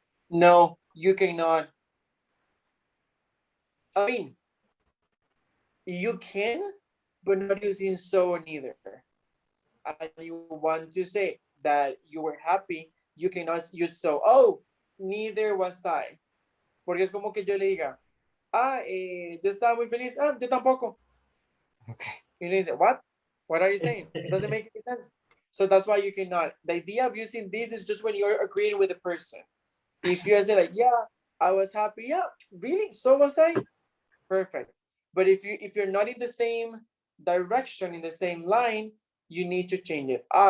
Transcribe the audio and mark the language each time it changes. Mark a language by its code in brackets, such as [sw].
[en] No, you cannot. I mean, you can, but not using so neither. And you want to say that you were happy, you cannot use so. Oh, neither was I. [es] Porque es como que yo le diga, yo estaba muy feliz. Yo tampoco. [en] Okay. You know, say, what? What are you saying? It doesn't make any sense. So that's why you cannot. The idea of using this is just when you're agreeing with the person. If you say like, yeah, I was happy. Yeah, really? So was I. Perfect. But if you're not in the same direction, in the same line, you need to change it.